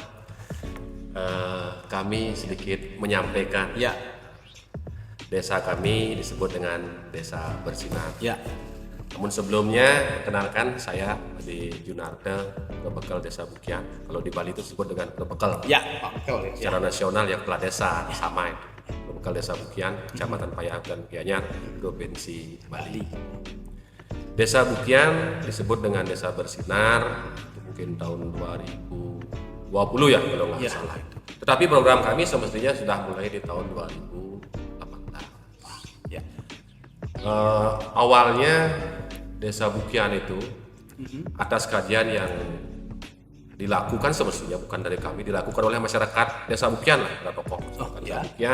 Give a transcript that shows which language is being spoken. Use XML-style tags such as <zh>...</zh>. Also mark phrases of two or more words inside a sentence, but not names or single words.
<id>Kami sedikit menyampaikan Ya. Desa kami disebut dengan Desa Bersinar. Ya. Namun sebelumnya, kenalkan saya di Junarte, Bekal Desa Bukyan. Kalau di Bali itu disebut dengan Bekal. Ya, Pak Bekal ya. Secara nasional ya kepala desa sama itu. Bekal Desa Bukyan, Kecamatan Payangan dan Gianyar, Provinsi Bali. Desa Bukyan disebut dengan Desa Bersinar itu mungkin tahun 2020 ya kalau nggak salah itu. Tetapi program kami semestinya sudah mulai di tahun 2018. Ya. Awalnya Desa Bukyan itu atas kajian yang dilakukan semestinya bukan dari kami, dilakukan oleh masyarakat Desa Bukyan lah, para tokoh masyarakat Desa Bukyan.</id>